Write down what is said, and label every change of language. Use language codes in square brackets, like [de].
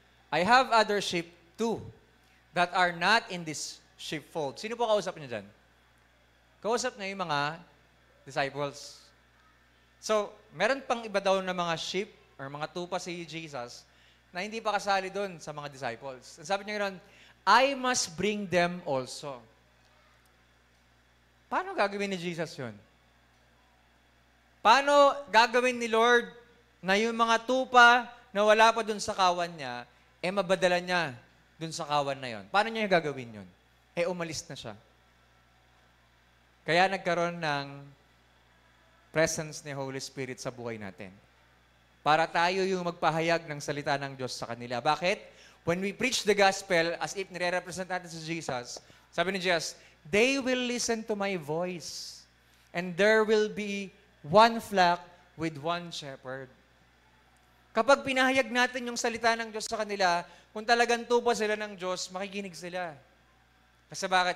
[en] I have other sheep too that are not in this sheepfold. [tl] Sino po kausap niya dyan? Kausap niya yung mga disciples. So, meron pang iba daw na mga sheep or mga tupa si Jesus na hindi pa kasali doon sa mga disciples. Sabi niya ganoon, [en] I must bring them also. [tl] Paano gagawin ni Jesus yun? Paano gagawin ni Lord na yung mga tupa na wala pa dun sa kawan niya, mabadala niya dun sa kawan na yon? Paano niya gagawin yun? Umalis na siya. Kaya nagkaroon ng presence ni Holy Spirit sa buhay natin. Para tayo yung magpahayag ng salita ng Diyos sa kanila. Bakit? [en] When we preach the gospel, as if [tl] nire-represent natin si Jesus, sabi ni Jesus, [en] they will listen to my voice, and there will be one flock with one shepherd. [tl] Kapag pinahayag natin yung salita ng Diyos sa kanila, kung talagang tupa sila ng Diyos, makikinig sila. Kasi bakit?